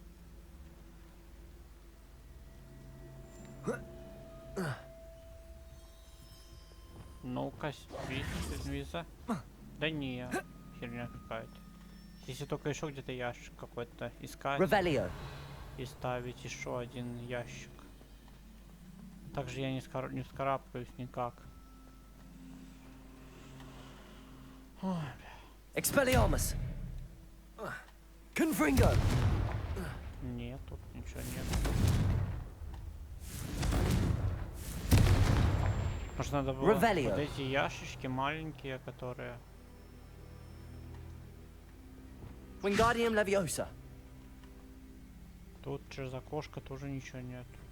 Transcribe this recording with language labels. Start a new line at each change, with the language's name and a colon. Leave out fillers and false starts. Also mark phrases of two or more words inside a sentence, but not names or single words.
Russian: Ну-ка, виза. Да не, херня какая-то. Если только еще где-то ящик какой-то искать. И ставить еще один ящик. Также я не вскарабкаюсь никак. Expelliarmus. Confringo. Нет, тут ничего нет. Может, надо было вот эти ящички маленькие, которые... Wingardium Leviosa. Тут через окошко тоже ничего нет.